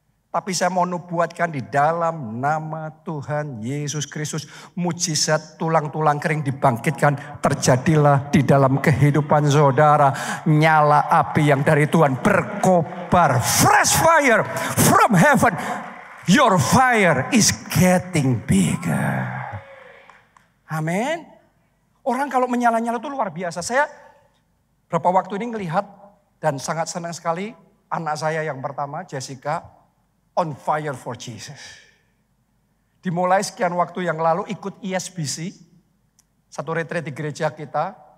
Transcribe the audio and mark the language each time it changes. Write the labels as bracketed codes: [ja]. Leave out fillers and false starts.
[id] Tapi saya mau nubuatkan di dalam nama Tuhan Yesus Kristus. Mujizat tulang-tulang kering dibangkitkan. Terjadilah di dalam kehidupan saudara. Nyala api yang dari Tuhan berkobar. [en] Fresh fire from heaven. Your fire is getting bigger. [id] Amin. Orang kalau menyala-nyala itu luar biasa. Saya berapa waktu ini melihat dan sangat senang sekali. Anak saya yang pertama, Jessica, [en] on fire for Jesus. [id] Dimulai sekian waktu yang lalu ikut ESBC, satu retreat di gereja kita.